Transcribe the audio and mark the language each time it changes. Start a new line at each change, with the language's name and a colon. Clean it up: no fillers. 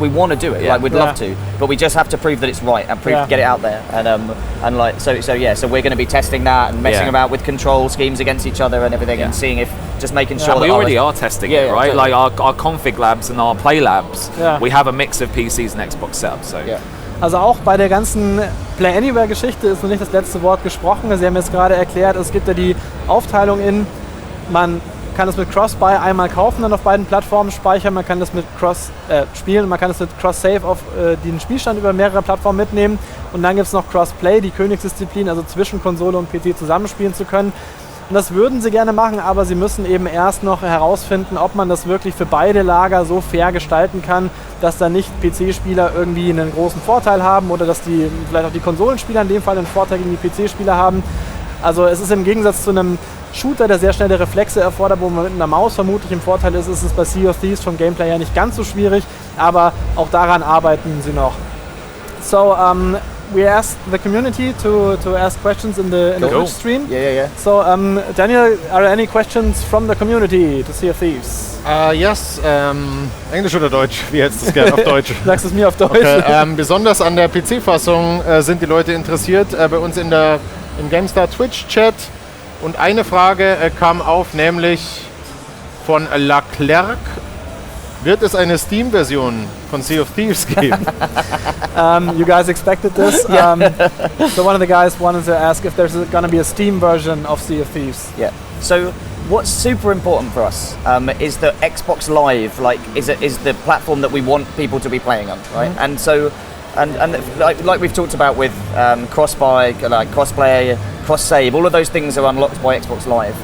English: We want to do it. Like we'd love to, but we just have to prove that it's right and get it out there. And like so we're going to be testing that and messing about with control schemes against each other and everything, and seeing if just making sure. And we already are testing it, right? Totally. Like our config labs and our play labs, we have a mix of PCs and Xbox setups. So. Yeah.
German: Also auch bei der ganzen Play Anywhere-Geschichte ist noch nicht das letzte Wort gesprochen. Sie haben jetzt gerade erklärt, es gibt ja die Aufteilung in, man kann es mit Cross-Buy einmal kaufen, dann auf beiden Plattformen speichern, man kann das mit spielen, man kann es mit Cross-Save auf den Spielstand über mehrere Plattformen mitnehmen, und dann gibt es noch Cross-Play, die Königsdisziplin, also zwischen Konsole und PC zusammenspielen zu können. Und das würden sie gerne machen, aber sie müssen eben erst noch herausfinden, ob man das wirklich für beide Lager so fair gestalten kann, dass da nicht PC-Spieler irgendwie einen großen Vorteil haben oder dass die vielleicht auch die Konsolenspieler in dem Fall einen Vorteil gegen die PC-Spieler haben. Also es ist im Gegensatz zu einem Shooter, der sehr schnelle Reflexe erfordert, wo man mit einer Maus vermutlich im Vorteil ist, ist es bei Sea of Thieves vom Gameplay her nicht ganz so schwierig, aber auch daran arbeiten sie noch.
English: So, we asked the community to ask questions in the Twitch stream. Yeah. So, Daniel, are there any questions from the community to Sea of Thieves?
German: Yes. Englisch oder Deutsch? Wie hättest du es gerne auf Deutsch? Sagst du es mir auf Deutsch? Okay, besonders an der PC-Fassung sind die Leute interessiert. Bei uns im GameStar Twitch-Chat. Und eine Frage kam auf, nämlich von Leclerc. Wird es eine Steam-Version von Sea of Thieves geben?
English: You guys expected this? So one of the guys wanted to ask if there's going to be a Steam version of Sea of Thieves. Yeah. So what's super important for us is that Xbox Live is the platform that we want people to be playing on, right? Mm-hmm. And so and like we've talked about with cross-buy, like cross-play, cross-save, all of those things are unlocked by Xbox Live.